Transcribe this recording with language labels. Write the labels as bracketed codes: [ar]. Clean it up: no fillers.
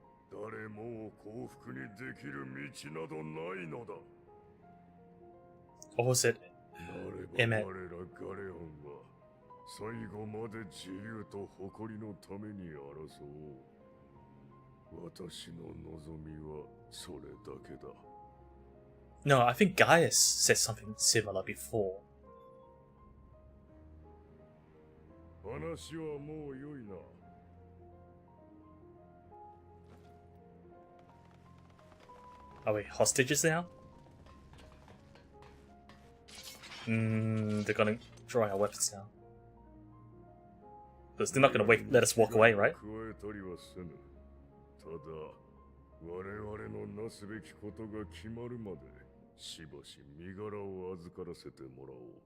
[ja] 誰も幸福にできる道などないのだ。 [en] Or was it [ja] なれば我らガレアンは最後まで自由と誇りのために争おう。私の望みはそれだけだ。 [en] No, I think Gaius said something similar before. [ja] 話はもう良いな。 [en] Are we hostages now? They're gonna draw our weapons now. Because they're not gonna let us walk away, right? [ja] 加えたりはせぬ。ただ、我々のなすべきことが決まるまで、しばし身柄を預からせてもらおう。